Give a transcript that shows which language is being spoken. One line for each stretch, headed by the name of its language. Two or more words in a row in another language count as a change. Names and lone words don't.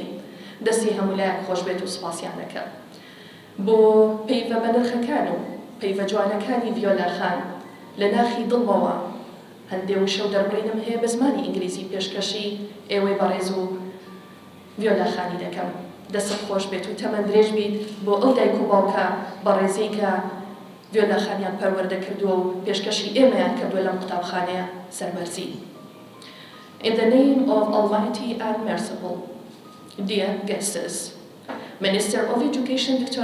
Central Kurdish: دەستی هەموو لایەک خۆش بێت و سوپاسیان دەکەم. بۆ پەیوە بە نرخەکان و پەیوە جوانەکانی ڤیۆلاخان لە ناخی دڵمەوە هەندێ وشە و دەربڕینم هەیە بە زمانی ئینگلیزی پێشکەشی ئێوەی بەڕێز و ڤیۆلاخانی دەکەم. دەستم خۆش بێت و تەمەند درێژ بیت بۆ ئەو دایک و باوکە بەڕێزەی کە ڤیۆلاخانیان پەروەردە کردووە و پێشکەشی ئێمەیان کردووە لەم قوتابخانەیە سەربەرزی.
English: In the name of Almighty and Merciful, dear guests, Minister of Education Dr.